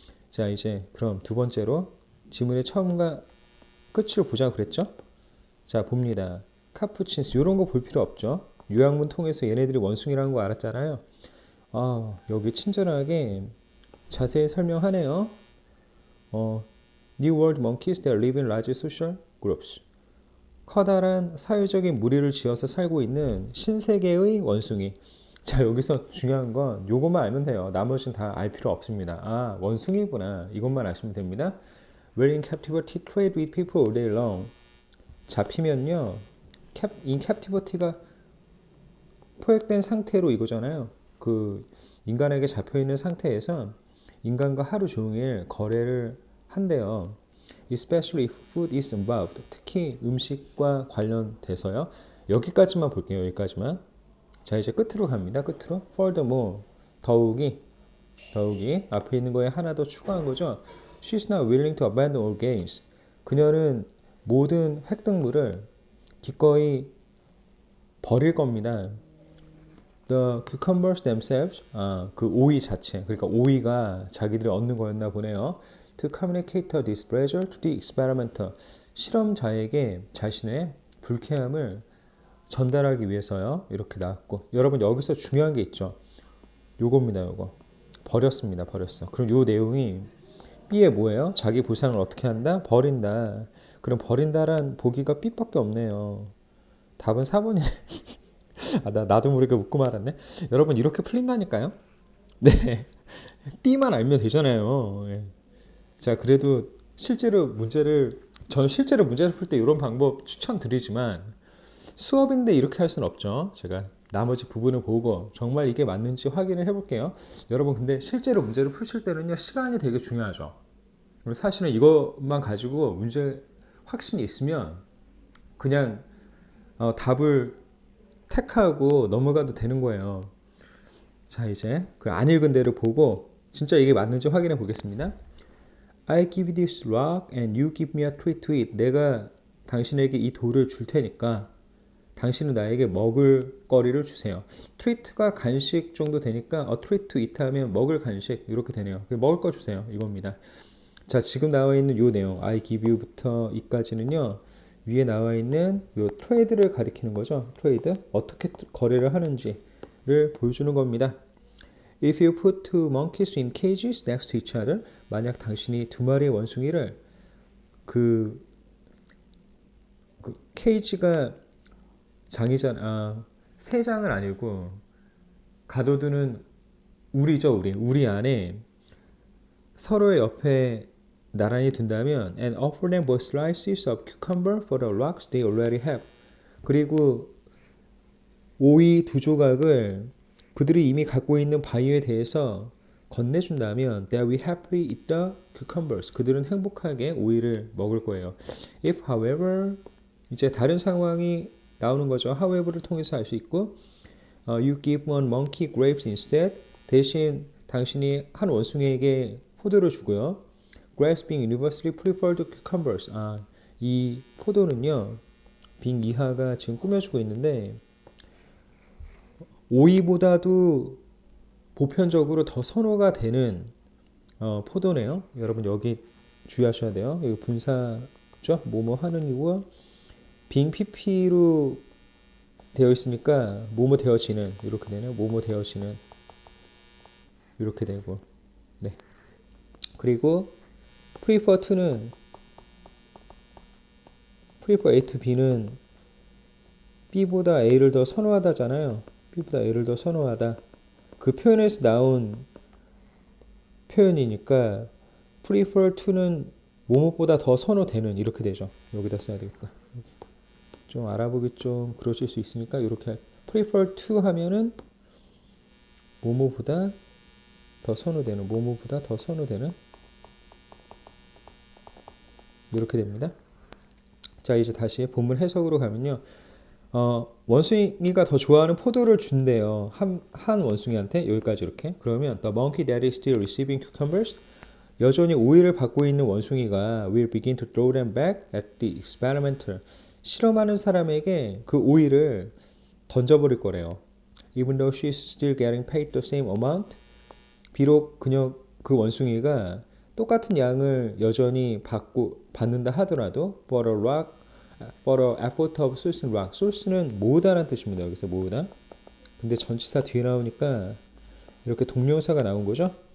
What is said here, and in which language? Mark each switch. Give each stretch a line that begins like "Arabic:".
Korean: 자, 이제 그럼 두 번째로 지문의 처음과 끝을 보자 그랬죠? 자, 봅니다. 카푸친스 이런 거 볼 필요 없죠. 요약문 통해서 얘네들이 원숭이라는 거 알았잖아요. 여기 친절하게 자세히 설명하네요.
English: New World Monkeys that live in large social groups.
Korean: 커다란 사회적인 무리를 지어서 살고 있는 신세계의 원숭이. 자, 여기서 중요한 건 요것만 알면 돼요. 나머지는 다 알 필요 없습니다. 아, 원숭이구나. 이것만 아시면 됩니다.
English: Where in captivity trade with people all day long.
Korean: 잡히면요. in captivity가 포획된 상태로 이거잖아요. 그 인간에게 잡혀있는 상태에서 인간과 하루 종일 거래를 한대요.
English: Especially if food is involved.
Korean: 특히 음식과 관련돼서요. 여기까지만 볼게요. 여기까지만. 자, 이제 끝으로 갑니다. 끝으로. Furthermore. 더욱이 앞에 있는 거에 하나 더 추가한 거죠.
English: She's not willing to abandon all gains.
Korean: 그녀는 모든 획득물을 기꺼이 버릴 겁니다.
English: The cucumbers themselves,
Korean: 그 오이 자체, 그러니까 오이가 자기들이 얻는 거였나 보네요.
English: To communicate her displeasure to the experimenter,
Korean: 실험자에게 자신의 불쾌함을 전달하기 위해서요. 이렇게 나왔고, 여러분 여기서 중요한 게 있죠. 요겁니다, 요거. 버렸습니다, 버렸어. 그럼 요 내용이 B에 뭐예요? 자기 보상을 어떻게 한다? 버린다. 그럼 버린다란 보기가 B밖에 없네요. 답은 4번이네. 나도 모르게 웃고 말았네. 여러분 이렇게 풀린다니까요. 네, B만 알면 되잖아요. 예. 자, 그래도 저는 실제로 문제를 풀 때 이런 방법 추천드리지만 수업인데 이렇게 할 수는 없죠. 제가 나머지 부분을 보고 정말 이게 맞는지 확인을 해볼게요. 여러분 근데 실제로 문제를 푸실 때는요, 시간이 되게 중요하죠. 사실은 이것만 가지고 문제 확신이 있으면 그냥 답을 택하고 넘어가도 되는 거예요. 자, 이제 그 안 읽은 대로 보고 진짜 이게 맞는지 확인해 보겠습니다.
English: I give this rock and you give me a treat to it.
Korean: 내가 당신에게 이 돌을 줄 테니까 당신은 나에게 먹을 거리를 주세요. treat가 간식 정도 되니까
English: a treat to eat
Korean: 하면 먹을 간식 이렇게 되네요. 먹을 거 주세요. 이겁니다. 자, 지금 나와 있는 요 내용
English: I give you
Korean: 부터 이까지는요. 위에 나와 있는 요 trade를 가리키는 거죠. trade. 어떻게 거래를 하는지를 보여주는 겁니다.
English: If you put two monkeys in cages next to each other,
Korean: 만약 당신이 두 마리의 원숭이를 그 케이지가 장이잖아. 세 장은 아니고 가둬두는 우리죠, 우리 안에 서로의 옆에 나란히 둔다면
English: and offer them both slices of cucumber for the rocks they already have.
Korean: 그리고 오이 두 조각을 그들이 이미 갖고 있는 바위에 대해서 건네준다면
English: they will happily eat the cucumbers.
Korean: 그들은 행복하게 오이를 먹을 거예요.
English: If however
Korean: 이제 다른 상황이 나오는 거죠.
English: however
Korean: 를 통해서 알 수 있고
English: you give one monkey grapes instead.
Korean: 대신 당신이 한 원숭이에게 포도를 주고요.
English: Grapes being universally preferred to cucumbers.
Korean: 이 포도는요. 빙 이하가 지금 꾸며주고 있는데 오이보다도 보편적으로 더 선호가 되는 포도네요. 여러분 여기 주의하셔야 돼요. 여기 분사죠. 뭐뭐 하는 이유와 빙 PP로 되어 있으니까 뭐뭐 되어지는 이렇게 되네요. 뭐뭐 되어지는 이렇게 되고 네. 그리고 prefer to는 prefer A to B는 B보다 A를 더 선호하다잖아요. B보다 A를 더 선호하다. 그 표현에서 나온 표현이니까 prefer to는 뭐뭐보다 더 선호되는 이렇게 되죠. 여기다 써야 되겠다. 좀 알아보기 좀 그러실 수 있으니까 이렇게 prefer to 하면은 뭐뭐보다 더 선호되는 뭐뭐보다 더 선호되는 이렇게 됩니다. 자 이제 다시 본문 해석으로 가면요. 원숭이가 더 좋아하는 포도를 준대요. 한 원숭이한테 여기까지 이렇게.
English: 그러면 the monkey that is still receiving cucumbers
Korean: 여전히 오이를 받고 있는 원숭이가
English: will begin to throw them back at the experimenter.
Korean: 실험하는 사람에게 그 오이를 던져버릴 거래요.
English: Even though she is still getting paid the same amount.
Korean: 비록 그 원숭이가 똑같은 양을 여전히 받는다 하더라도
English: for a effort of sourcing rock.
Korean: source는 모으다라는 뜻입니다. 여기서 모으다. 근데 전치사 뒤에 나오니까 이렇게 동명사가 나온 거죠.